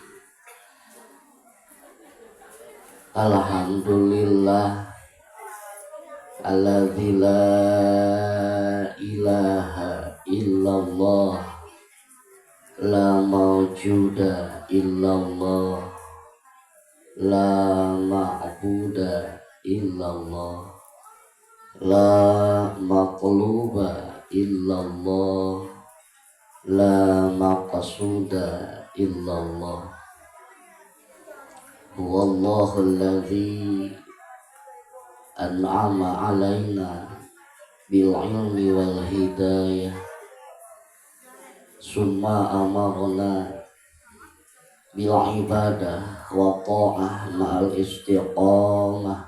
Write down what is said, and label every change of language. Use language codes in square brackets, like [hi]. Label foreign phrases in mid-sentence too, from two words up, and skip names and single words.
[ar] الحمد لله الذي لا إله إلا الله، لا موجود إلا الله, لا معبود إلا الله، لا مقلوب إلا الله، لا مقصود إلا الله. هو الله الذي أنعم علينا بالعلم والهداية، ثم أمرنا بالعبادة والطاعة مع الاستقامة.